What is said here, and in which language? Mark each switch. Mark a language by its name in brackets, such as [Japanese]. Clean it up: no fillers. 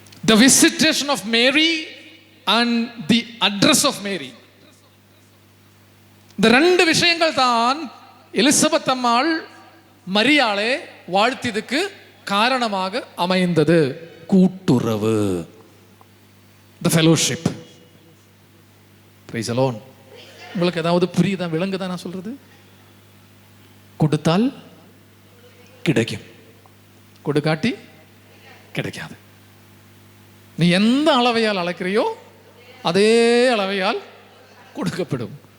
[English] The visitation of Mary and the address of Mary. [Tamil] இந்த 2 விஷயங்கள் தான் எலிசபெத் அம்மாள் மரியாளை வாழ்த்தியதுக்கு காரணமாக அமைந்தது. [English] கூட்டுறவு, the fellowship. Praise the Lord. [Tamil] உங்களுக்கு ஏதாவது புரியுதா, விளங்குதா நான் சொல்றது? கொடுத்தால் கிடைக்கும், கொடுக்காட்டி கிடைக்காது. நீ எந்த அளவையால் அழைக்கிறையோ அதே அளவையால் கொடுக்கப்படும்.